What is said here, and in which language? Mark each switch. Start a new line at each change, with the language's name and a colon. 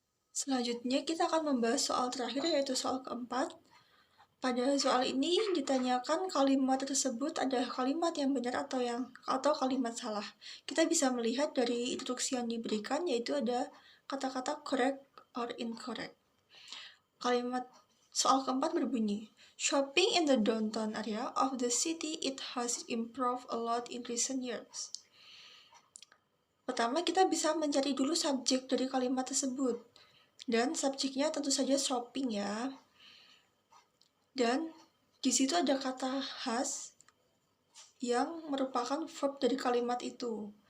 Indonesian: Selanjutnya kita akan membahas soal terakhir yaitu soal keempat. Pada soal ini ditanyakan kalimat tersebut adalah kalimat yang benar atau kalimat salah. Kita bisa melihat dari instruksi yang diberikan yaitu ada kata-kata
English: correct or incorrect.
Indonesian: Kalimat soal keempat berbunyi,
English: shopping in the downtown area of the city it has improved a lot in recent years.
Indonesian: Pertama kita bisa mencari dulu subjek dari kalimat tersebut. Dan subjeknya tentu saja shopping ya. Dan di situ ada kata has yang merupakan verb dari kalimat itu.